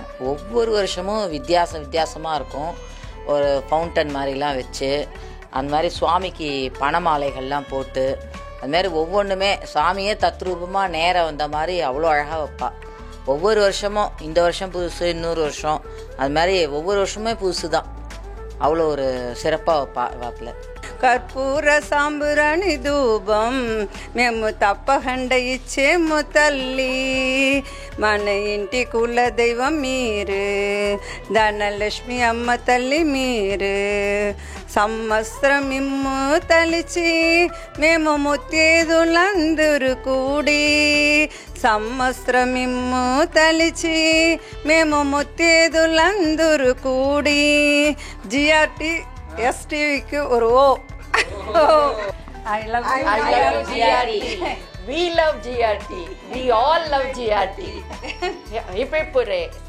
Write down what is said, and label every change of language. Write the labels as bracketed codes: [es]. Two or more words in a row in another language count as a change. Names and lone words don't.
[ta] ஒவ்வொரு வருஷமும் வித்தியாசமாக இருக்கும். ஒரு ஃபவுண்டன் மாதிரிலாம் வச்சு அந்த மாதிரி சுவாமிக்கு பணமாலைகள்லாம் போட்டு அது மாதிரி ஒவ்வொன்றுமே சாமியே தத்ரூபமாக நேராக வந்த மாதிரி அவ்வளோ அழகாக வைப்பா. ஒவ்வொரு வருஷமும் இந்த வருஷம் புதுசு, இன்னொரு வருஷம் அது மாதிரி ஒவ்வொரு வருஷமே புதுசு தான். அவ்வளோ ஒரு சிறப்பாக வைப்பா வாக்கில். [te] కర్పూర సాంబురాణి ధూపం మేము తప్పకుండా ఇచ్చేము తల్లి. మన ఇంటి కుల దైవం మీరు, ధనలక్ష్మి అమ్మ తల్లి మీరు. సంవత్సరం మిమ్ము తలిచి మేము ముత్తేదులందరూ కూడి, సంవత్సరం మిమ్ము తలిచి మేము ముత్తేదులందరూ కూడి. [ta] జిఆర్టి எஸ்டிவிக்கு ஒரு ஓ. [en] I love GRT. We love GRT. We all love GRT. Hip hip hooray.